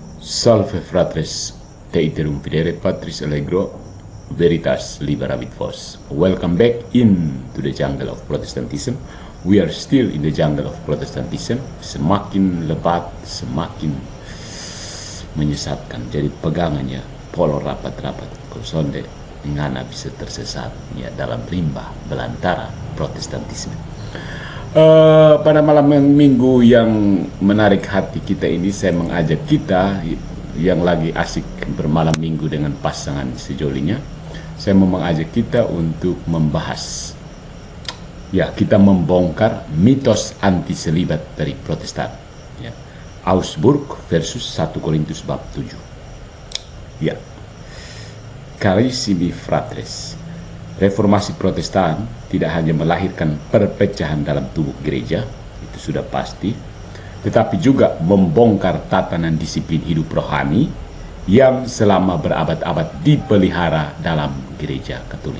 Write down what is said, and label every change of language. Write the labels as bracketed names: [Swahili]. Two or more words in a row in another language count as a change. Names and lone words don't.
[Latin] Salve fratres, te iterum videre Patris Allegro, Veritas Liberavit Vos. [English] Welcome back into the jungle of Protestantism. We are still in the jungle of Protestantism. [Indonesian] Semakin lebat, semakin menyesatkan. Jadi pegangannya polo rapat-rapat [Manado Malay] kosonde ngana [Indonesian] bisa tersesat ya dalam limbah belantara Protestantisme. Pada malam minggu yang menarik hati kita ini, saya mengajak kita yang lagi asik bermalam minggu dengan pasangan sejolinya, saya mau mengajak kita untuk membahas, ya, kita membongkar mitos anti selibat dari Protestan, ya. Augsburg versus 1 Korintus bab 7. Ya, [Latin] carissimi fratres, [Indonesian] reformasi Protestan tidak hanya melahirkan perpecahan dalam tubuh gereja, itu sudah pasti, tetapi juga membongkar tatanan disiplin hidup rohani yang selama berabad-abad dipelihara dalam gereja Katolik.